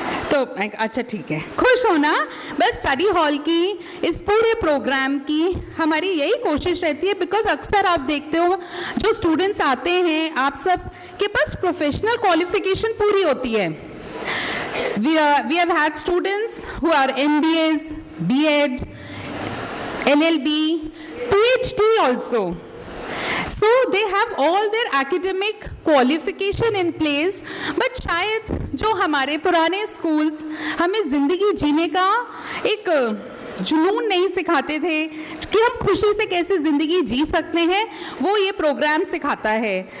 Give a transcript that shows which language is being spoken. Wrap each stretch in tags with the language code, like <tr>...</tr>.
<hi>तो अच्छा ठीक है, खुश होना। बस स्टडी हॉल की इस पूरे प्रोग्राम की हमारी यही कोशिश रहती है, बिकॉज अक्सर आप देखते हो जो स्टूडेंट्स आते हैं, आप सब के पास प्रोफेशनल क्वालिफिकेशन पूरी होती है।</hi> <en>We have had students who are MBAs, B.Ed, LLB, PhD also. So they have all their academic qualification in place, but</en> <hi>शायद जो हमारे पुराने स्कूल्स हमें ज़िंदगी जीने का एक जुनून नहीं सिखाते थे कि हम खुशी से कैसे ज़िंदगी जी सकते हैं, वो ये प्रोग्राम सिखाता है।</hi>